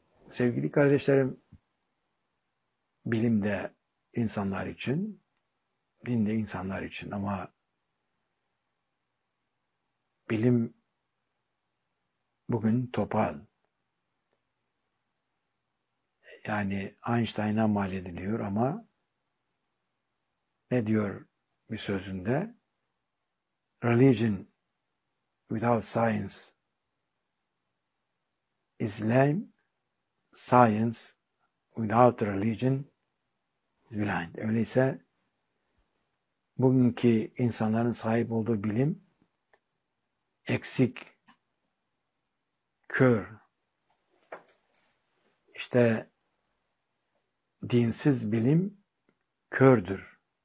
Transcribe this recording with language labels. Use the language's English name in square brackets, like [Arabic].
[Turkish] Sevgili kardeşlerim, bilim de insanlar için, din de insanlar için ama bilim bugün topal. Yani Einstein'a mal ediliyor ama ne diyor bir sözünde? [English] Religion without science is lame, science without religion is blind. [Turkish] Öyleyse bugünkü insanların sahip olduğu bilim eksik, kör, işte dinsiz bilim kördür.